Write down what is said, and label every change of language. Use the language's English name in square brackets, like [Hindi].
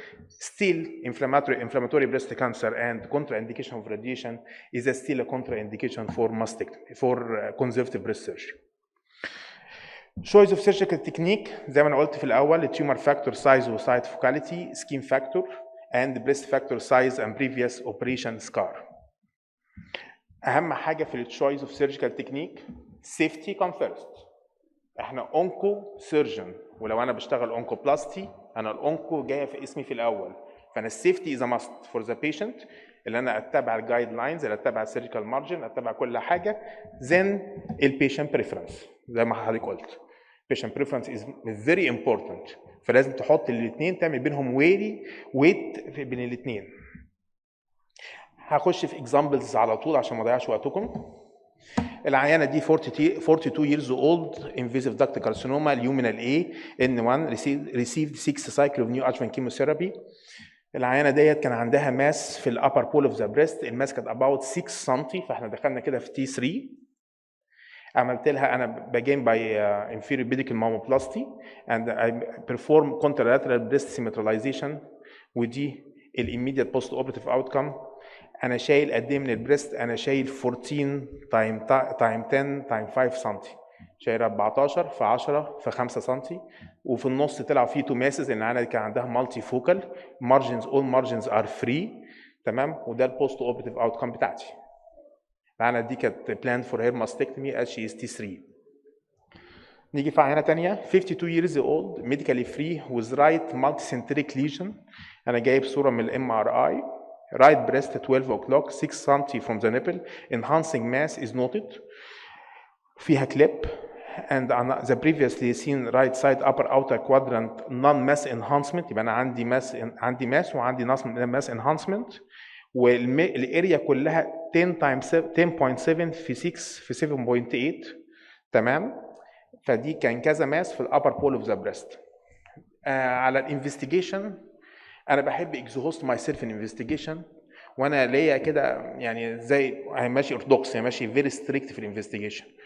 [English] Still, inflammatory breast cancer and contraindication of radiation is still a contraindication for mastectomy, for conservative breast surgery. Choice of surgical technique [Arabic] زي ما انا قلت في الاول [English] tumor factor size و site focality, skin factor, and breast factor size and previous operation scar. [Arabic] اهم حاجه في [English] التشويس of surgical technique safety come first. [Arabic] احنا [English] onco surgeon, [Arabic] ولو انا بشتغل اونكو بلاستي انا الاونكو جايه في اسمي في الاول، فانا [English] السيفتي is must for the patient [Arabic] اللي انا اتبع الجايد لاينز، اللي اتبع السيرجيكال مارجن، اتبع كل حاجه. زين البيشنت بريفرنس زي ما حضرتك قلت، [English] patient preference is very important، [Arabic] فلازم تحط الاثنين تعمل بينهم ويت بين الاثنين. هخش في examples على طول عشان ما اضيعش وقتكم. العيانه دي [English] 42 years old invasive duct carcinoma luminal A N1 received 6 cycle of neoadjuvant chemotherapy. [Arabic] العيانه ديت كان عندها ماس في [English] الابر pole of the breast, [Arabic] الماس كانت about 6 سم، فاحنا دخلنا كده في تي 3. عملت لها انا [English] begin by inferior pedicle mammoplasty and I perform contralateral breast symmetralization، [Arabic] ودي [English] immediate post operative outcome. [Arabic] انا شايل قد ايه من البريست؟ انا شايل 14 تايم 10 تايم 5 سم، شايل 14 في 10 في 5 سم، وفي النص طلع فيه 2 ماسز لان انا كان عندها مالتي فوكال مارجنز، [English] all margins are free. [Arabic] تمام، وده [English] البوست operative outcome [Arabic] بتاعتي. العينه دي كانت [English] planned for her mastectomy as she is T3. [Arabic] نيجي في عينه ثانيه [English] 52 years old medically free with right multicentric lesion. [Arabic] انا جايب صوره من الام ار اي. [English] Right breast 12 o'clock 6 cm from the nipple, enhancing mass is noted. فيها clip and on the previously seen right side upper outer quadrant non-mass enhancement. [Arabic] يبقى أنا عندي mass وعندي mass enhancement، والاريا كلها 10.7 في 6 في 7.8. تمام، فدي كان كذا ماس في ال [English] upper pole of the breast. [Arabic] على الانفستيجيشن انا بحب [English] exhaust myself in investigation، [Arabic] وانا ليا كده يعني زي ماشي orthodox، يعني ماشي [English] very strict [Arabic] في الانفستيجيشن.